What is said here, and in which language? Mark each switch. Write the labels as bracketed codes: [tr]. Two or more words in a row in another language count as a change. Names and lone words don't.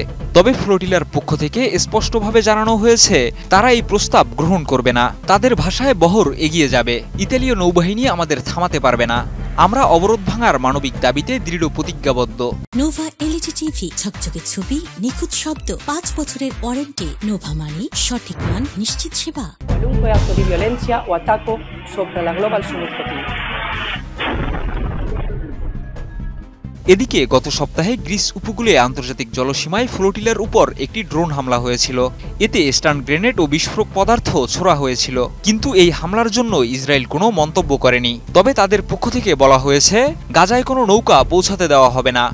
[bn] তবে ফ্লোটিলার পক্ষ থেকে স্পষ্টভাবে জানানো হয়েছে, তারা এই প্রস্তাব গ্রহণ করবে না। তাদের ভাষায় বহর এগিয়ে যাবে। ইতালীয় নৌবাহিনী আমাদের থামাতে পারবে না। আমরা অবরোধ ভাঙার মানবিক দাবিতে দৃঢ় প্রতিজ্ঞাবদ্ধ। নোভা এলইডি টিভি, ঝকঝকে ছবি, নিখুঁত শব্দ, ৫ বছরের ওয়ারেন্টি। নোভা মানে সঠিক মান, নিশ্চিত সেবা। [it] Qualunque atto di violenza o attacco sopra la Global Summit Flotilla. [bn] এদিকে গত সপ্তাহে গ্রিস উপকূলে আন্তর্জাতিক জলসীমায় ফ্লোটিলার উপর একটি ড্রোন হামলা হয়েছিল। এতে স্টান গ্রেনেড ও বিস্ফোরক পদার্থ ছোড়া হয়েছিল। কিন্তু এই হামলার জন্য ইসরায়েল কোনো মন্তব্য করেনি। তবে তাদের পক্ষ থেকে বলা হয়েছে, গাজায় কোনো নৌকা পৌঁছাতে দেওয়া হবে না।